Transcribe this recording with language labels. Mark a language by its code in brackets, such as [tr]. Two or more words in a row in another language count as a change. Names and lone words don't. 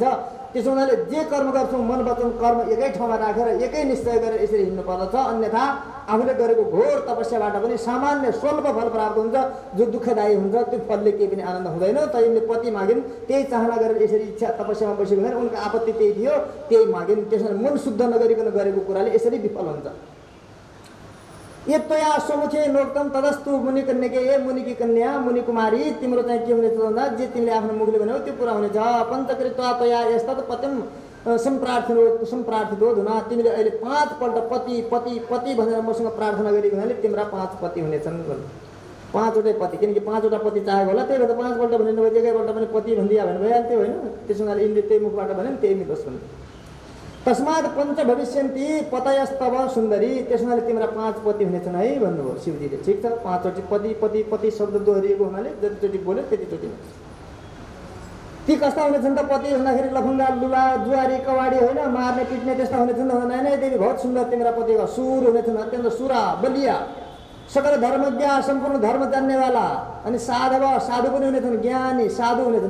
[ne] त्यसो हुनाले जे कर्म गर्छौँ मन वचन कर्म एकै ठाउँमा राखेर एकै निश्चय गरेर यसरी हिँड्नु पर्दछ, अन्यथा आफूले गरेको घोर तपस्याबाट पनि सामान्य स्वल्प फल प्राप्त हुन्छ, जो दुःखदायी हुन्छ। त्यो फलले केही पनि आनन्द हुँदैन। त यिनले पति मागिन्, त्यही चाहना गरेर यसरी इच्छा तपस्यामा बसेको हुँदैन, उनको आपत्ति त्यही थियो, त्यही मागिन्। त्यसमा मन शुद्ध नगरिकन गरेको कुराले यसरी विफल हुन्छ। [sa] यत्तया स्वमुखे नोक्तम तदस्तु मुनिकन्यके, [ne] ए मुनिकी कन्या मुनि कुमारी, तिम्रो चाहिँ के हुनेछ भन्दा जे तिमीले आफ्नो मुखले भन्यौ त्यो पुरा हुनेछ। [sa] पञ्चकृत्वा तया यस्तत पतिम सम्प्रार्थितो धुना, [ne] तिमीले अहिले 5 पल्ट पति पति पति भनेर मसँग प्रार्थना गरेको हुनाले तिम्रा 5 पति हुनेछन्। 5वटै पति, किनकि 5वटा पति चाहेको होला, त्यही भएर 5 पल्ट भने एकैपल्ट पनि पति भनिदिया भने भइहाल्थ्यो होइन। त्यसो हुनाले यिनले त्यही मुखबाट भने त्यही मिलोस् भने [sa] तस्मात् पञ्च भविष्यन्ति पतयस्तव सुन्दरी, [ne] त्यसमाले तिम्रा 5 पति हुनेछन् है भन्नुभयो शिवजीले। ठिक छ, 5 चोटि पति पति पति शब्द दोहोरिएको हुनाले जतिचोटि बोल्यो त्यतिचोटि हुन्छ। ती कस्ता हुनेछन् त पति भन्दाखेरि लफङ्गा लुला जुवारी कवाडी होइन, मार्ने पिट्ने त्यस्ता हुनेछन्। नै देवी बहुत सुन्दर तिम्रा पतिको सुर हुनेछन्, अत्यन्त सुरा बलिया, सकल धर्मज्ञ, सम्पूर्ण धर्म जान्नेवाला, अनि साधव साधु पनि हुनेछन्, ज्ञानी साधु हुनेछन्।